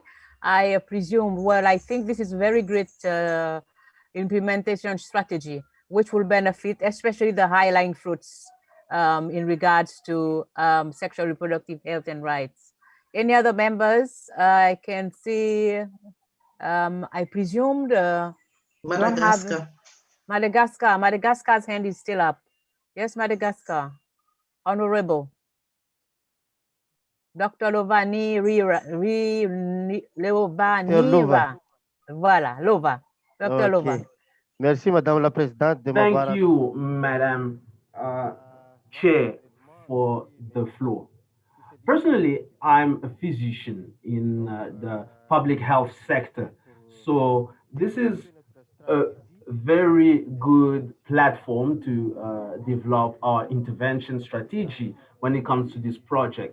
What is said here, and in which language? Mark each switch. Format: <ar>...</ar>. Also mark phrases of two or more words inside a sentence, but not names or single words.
<en>I presume, well, I think this is very great implementation strategy, which will benefit especially the high-lying fruits in regards to sexual reproductive health and rights. Any other members? I can see, I presumed we don't have Madagascar. Madagascar's hand is still up. Yes, Madagascar. Honorable. Dr. Lovani Lovanira. Voilà, Lova. Dr. Lova.</en> <fr>Merci, Madame la Présidente.</fr> <en>Thank you, Madam Chair, for the floor. Personally, I'm a physician in the public health sector. So this is a very good platform to develop our intervention strategy when it comes to this project.</en>